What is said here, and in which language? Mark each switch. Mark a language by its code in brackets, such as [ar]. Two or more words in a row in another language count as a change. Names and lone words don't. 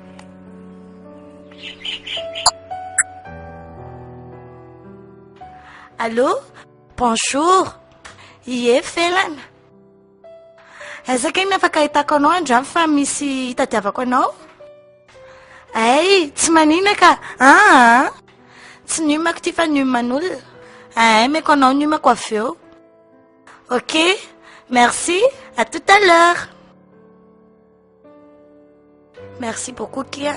[fr] allô bonjour [mg] ie felana aizaka iny afaka hitako anao andramy fa misy hitadiavako anao ay tsy manina ka tsy numako ty fa numan'olona ay meko anao numako avy eo [fr] ok merci à tout à l'heure merci beaucoup [mg] kia